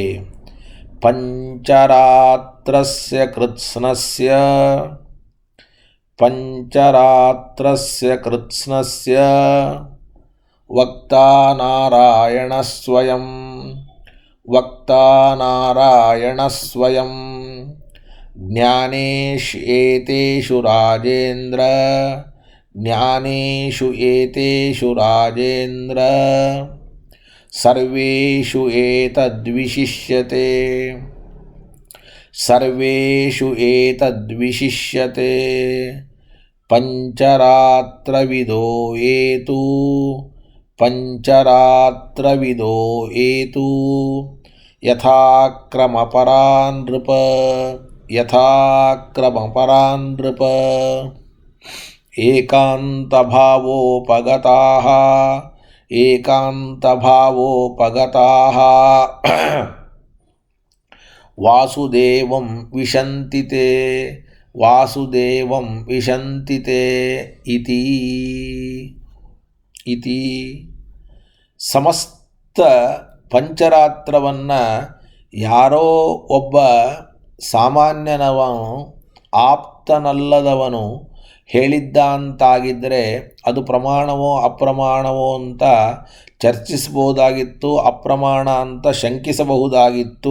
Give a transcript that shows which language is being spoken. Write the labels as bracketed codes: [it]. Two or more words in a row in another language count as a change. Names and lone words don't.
[sa] ಪಂಚರಾತ್ರಸ್ಯ ಕೃತ್ಸ್ನಸ್ಯ ವಕ್ತಾ ನಾರಾಯಣ ಸ್ವಯಂ ಜ್ಞಾನೇಶು ಏತೇಷು ರಾಜೇಂದ್ರ ಸರ್ವೇಷು ಏತದ್ವಿಶಿಷ್ಯತೆ ಪಂಚರಾತ್ರವಿದೋ ಏತು ಯಥಾಕ್ರಮಪರಾನ್ ನೃಪ ಏಕಾಂತಭಾವೋಪಗತಾಃ ಏಕಾಂತಭಾವೋಪಗತಾಃ ವಾಸುದೇವಂ ವಿಶಂತಿ ತೇ ವಾಸುದೇವಂ ವಿಶಂತಿ ತೇ ಇತಿ [kn] ಸಮಸ್ತ ಪಂಚರಾತ್ರವನ್ನು ಯಾರೋ ಒಬ್ಬ ಸಾಮಾನ್ಯನವನು ಆಪ್ತನಲ್ಲದವನು ಹೇಳಿದ್ದ ಅಂತಾಗಿದ್ದರೆ ಅದು ಪ್ರಮಾಣವೋ ಅಪ್ರಮಾಣವೋ ಅಂತ ಚರ್ಚಿಸಬಹುದಾಗಿತ್ತು, ಅಪ್ರಮಾಣ ಅಂತ ಶಂಕಿಸಬಹುದಾಗಿತ್ತು.